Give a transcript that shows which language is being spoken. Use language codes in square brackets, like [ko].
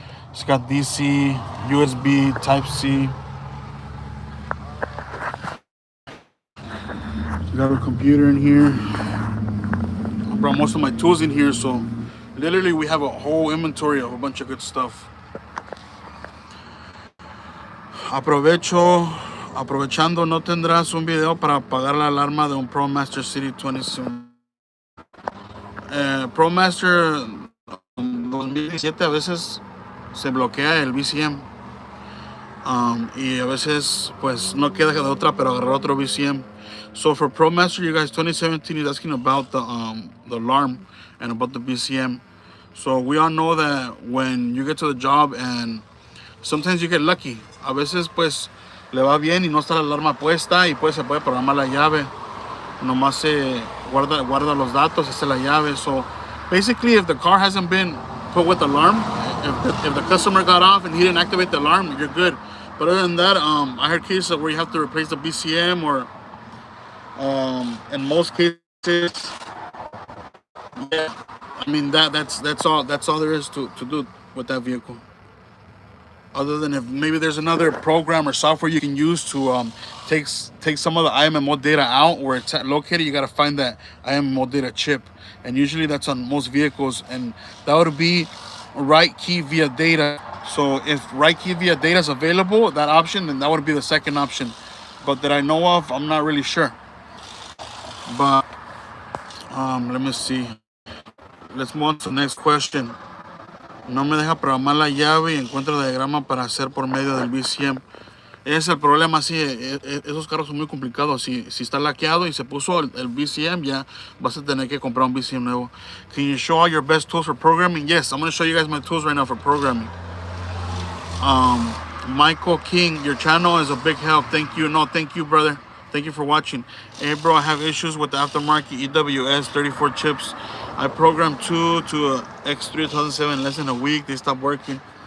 [en] It's got DC, USB, Type-C. Got a computer in here. I brought most of my tools in here. So literally we have a whole inventory of a bunch of good stuff. [es] Aprovechando, ¿no tendrás un video para apagar la alarma de un ProMaster City 27? ProMaster 2017 a veces se bloquea el BCM. Y a veces pues no queda de otra pero agarrar otro BCM. [en] So for ProMaster, you guys, 2017 is asking about the alarm and about the BCM. So we all know that when you get to the job and sometimes you get lucky. [es] A veces pues le va bien y no está la alarma puesta y pues se puede programar la llave. Nomás se guarda los datos, esa es la llave. [en] So basically, if the car hasn't been put with alarm, if the customer got off and he didn't activate the alarm, you're good. But other than that, I heard cases where you have to replace the BCM or in most cases, yeah. I mean that's all there is to do with that vehicle. Other than if maybe there's another program or software you can use to take some of the IMMO data out where it's located, you got to find that IMMO data chip. And usually that's on most vehicles. And that would be right key via data. So if right key via data is available, that option, then that would be the second option. But that I know of, I'm not really sure. But let me see. Let's move on to the next question. [es] No me deja programar la llave y encuentro el diagrama para hacer por medio del BCM. Ese es el problema, sí, esos carros son muy complicados. Si está laqueado y se puso el BCM, ya vas a tener que comprar un BCM nuevo. [en] Can you show all your best tools for programming? Yes, I'm going to show you guys my tools right now for programming. Michael King, your channel is a big help. Thank you. No, thank you, brother. Thank you for watching. Hey, bro, I have issues with the aftermarket EWS 34 chips. I programmed 2 to a X3 2007 in less than a week. They stopped working.